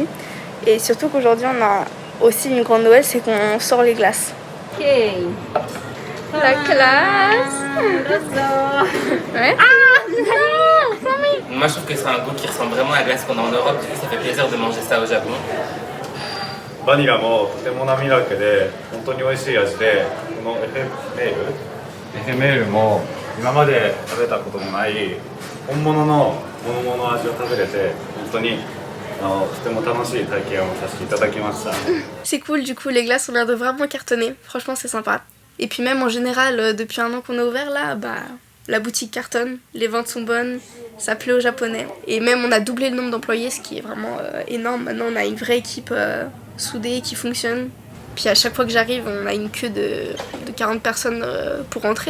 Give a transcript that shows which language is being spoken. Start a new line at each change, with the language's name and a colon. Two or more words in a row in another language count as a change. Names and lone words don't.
French: Et surtout qu'aujourd'hui on a aussi une grande Noël, c'est qu'on sort les glaces. Ok. La classe. Ouais. Moi je trouve que c'est un goût qui ressemble vraiment à la glace qu'on a en Europe, du coup ça fait plaisir de manger ça au Japon.
Japanese: バニラもとても滑らかで本当に美味しい味で、このエフェメールも今まで食べたこともない本物の桃の味を食べれて本当にとても楽しい体験をさせていただきました。
French: C'est cool, du coup les glaces ont l'air de vraiment cartonner, franchement c'est sympa. Et puis même en général, depuis 1 an qu'on a ouvert là, la boutique cartonne, les ventes sont bonnes, ça plaît aux Japonais. Et même on a doublé le nombre d'employés, ce qui est vraiment énorme. Maintenant on a une vraie équipe soudée qui fonctionne. Puis à chaque fois que j'arrive, on a une queue de 40 personnes pour rentrer.